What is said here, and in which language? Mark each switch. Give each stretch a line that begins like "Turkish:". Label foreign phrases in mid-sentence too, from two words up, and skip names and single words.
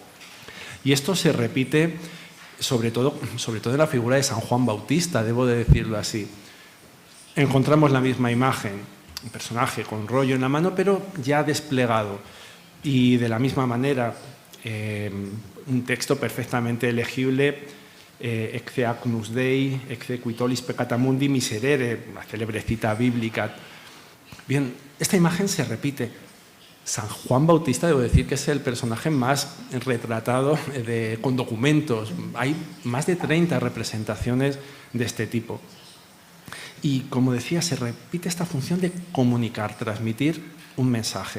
Spanish: Y esto se repite sobre todo en la figura de San Juan Bautista, debo de decirlo así. Encontramos la misma imagen, un personaje con rollo en la mano, pero ya desplegado. Y de la misma manera, un texto perfectamente legible:
Latin: Ecce agnus Dei, ecce quitolis peccata mundi miserere,
Spanish: la célebre cita bíblica. Bien, esta imagen se repite. San Juan Bautista, debo decir que es el personaje más retratado con documentos. Hay más de 30 representaciones de este tipo. Y, como decía, se repite esta función de comunicar, transmitir un mensaje.